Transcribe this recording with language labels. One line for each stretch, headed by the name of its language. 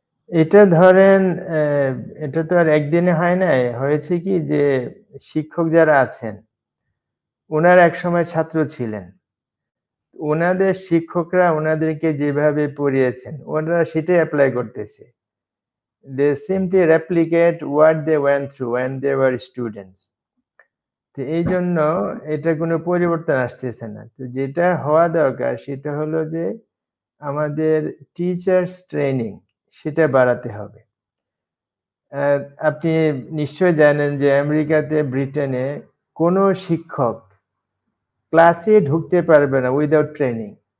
Bangla: এটা ধরেন এটা তো আর একদিনে হয় নাই। হয়েছে কি যে শিক্ষক যারা আছেন ওনারা একসময় ছাত্র ছিলেন। ওনাদের শিক্ষকরা ওনাদেরকে যেভাবে পড়িয়েছেন ওনারা সেটাই এপ্লাই করতেছে।
English: They simply replicate what they went through when they were students.
Bangla: তো এইজন্য এটা কোনো পরিবর্তন আসতেছে না। তো যেটা হওয়া দরকার সেটা হলো যে আমাদের টিচার্স ট্রেনিং সেটা বাড়াতে হবে। আপনি নিশ্চয়ই জানেন যে আমেরিকাতে, ব্রিটেনে কোনো শিক্ষক ক্লাসে ঢুকতে পারবে না উইথআউট ট্রেনিং।